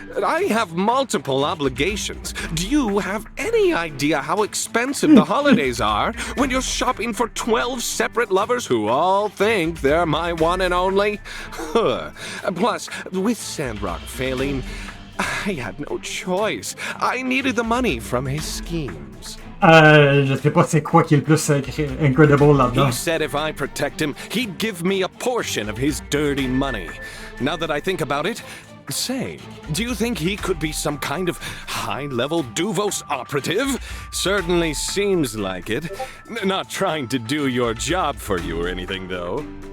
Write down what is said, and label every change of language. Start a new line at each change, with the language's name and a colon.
English: I have multiple obligations. Do you have any idea how expensive the holidays are when you're shopping for 12 separate lovers who all think they're my one and only? Plus, with Sandrock failing, I had no choice. I needed the money from his schemes.
French: Je sais pas c'est quoi qui est le plus incredible là-dedans.
English: He said if I protect him, he'd give me a portion of his dirty money. Now that I think about it, say, do you think he could be some kind of high-level Duvos operative? Certainly seems like it. Not trying to do your job for you or anything, though.